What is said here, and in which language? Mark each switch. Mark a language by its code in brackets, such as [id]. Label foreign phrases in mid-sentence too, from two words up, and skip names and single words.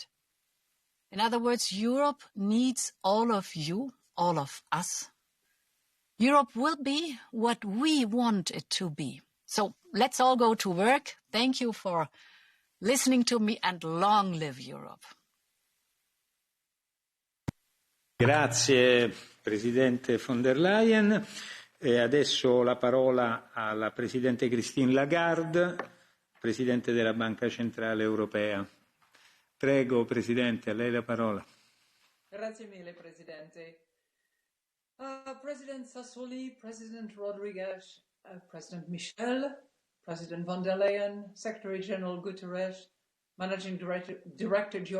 [en] In other words, Europe needs all of you, all of us. Europe will be what we want it to be. So let's all go to work. Thank you for listening to me, and long live Europe. [it] Grazie Presidente von der Leyen. E adesso la parola alla Presidente Christine Lagarde, Presidente della Banca Centrale Europea. Prego Presidente, a lei la parola. Grazie mille Presidente. [en] President Sassoli, President Rodriguez, President Michel, President von der Leyen, Secretary General Guterres, Managing Director George